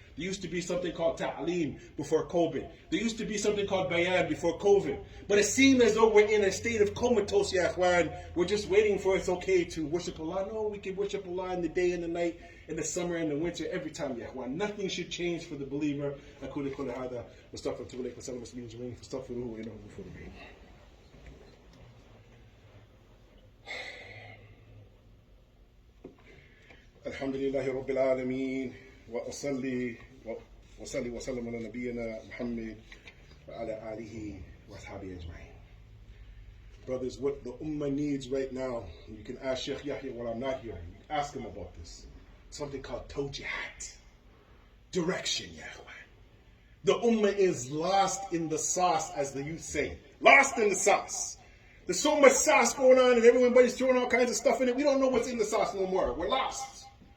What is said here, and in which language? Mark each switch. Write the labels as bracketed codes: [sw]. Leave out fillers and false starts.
[en] There used to be something called ta'aleem before COVID. There used to be something called bayan before COVID. But it seemed as though we're in a state of comatose, ya ikhwan. We're just waiting for it's okay to worship Allah. No, we can worship Allah in the day and the night, in the summer and the winter, every time, ya ikhwan. Nothing should change for the believer. [ar] أقول قولي هذا واستغفر الله وسلم المسلمين جميعا فاستغفروه إنه غفور رحيم. الحمد لله رب العالمين وأصلي وسلم على نبينا محمد وعلى آله وأصحابه أجمعين. [en] Brothers, what the Ummah needs right now, and you can ask Sheikh Yahya while I'm not here, you can ask him about this, something called tawjihat, direction, ya ikhwan. The Ummah is lost in the sauce, as the youth say. Lost in the sauce. There's so much sauce going on and everybody's throwing all kinds of stuff in it. We don't know what's in the sauce no more. We're lost.